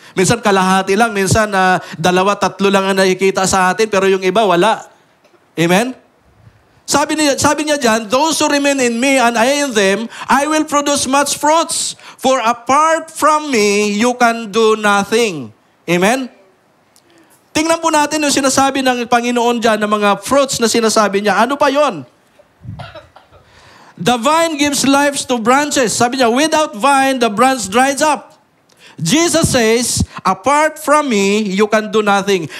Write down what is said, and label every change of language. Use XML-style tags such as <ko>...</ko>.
<tl>Minsan kalahati lang, minsan 2, 3 lang ang nakikita sa atin, pero yung iba, wala. Amen? Sabi niya dyan,</tl> <en>those who remain in me and I in them, I will produce much fruits. For apart from me, you can do nothing. Amen?</en> <tl>Tingnan po natin yung sinasabi ng Panginoon dyan, ng mga fruits na sinasabi niya. Ano pa yon?</tl> <en>The vine gives life to branches.</en> <tl>Sabi niya,</tl> <en>without vine, the branch dries up. Jesus says, apart from me, you can do nothing.</en>